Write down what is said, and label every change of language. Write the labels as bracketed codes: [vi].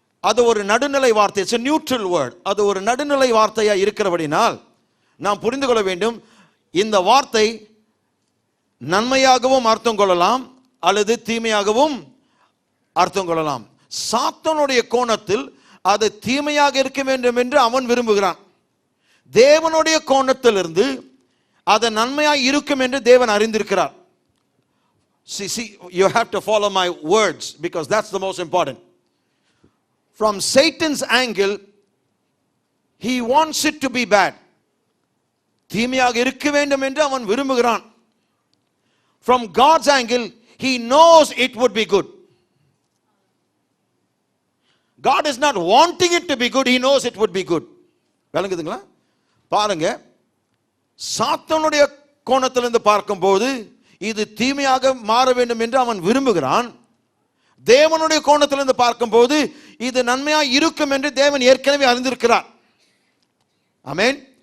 [ta] அது ஒரு நடுநிலை வார்த்தை, [en] It's a neutral word. [ta] அது ஒரு நடுநிலை வார்த்தையா இருக்கிறபடினால் நாம் புரிந்து கொள்ள வேண்டும், இந்த வார்த்தை நன்மையாகவும் அர்த்தம் கொள்ளலாம் அல்லது தீமையாகவும் அர்த்தம் கொள்ளலாம். சாத்தானுடைய கோணத்தில் அது தீமையாக இருக்க வேண்டும் என்று அவன் விரும்புகிறான். தேவனுடைய கோணத்திலிருந்து அது நன்மையாக இருக்கும் என்று தேவன் அறிந்திருக்கிறார். [en] See, you have to follow my words because that's the most important. From Satan's angle, he wants it to be bad. [ta] தீமையாக இருக்க வேண்டும் என்று அவன் விரும்புகிறான். [en] From God's angle, he knows it would be good. God is not wanting it to be good, he knows it would be good. [ta] விளங்குதுங்களா? பாருங்க, சாத்தானுடைய கோணத்திலிருந்து பார்க்கும்போது இது தீமையாக மாற வேண்டும் என்று அவன் விரும்புகிறான். தேவனுடைய கோணத்திலிருந்து பார்க்கும்போது இது நன்மையாக இருக்கும் என்று தேவன் ஏற்கனவே அறிந்திருக்கிறார். ஆமென்.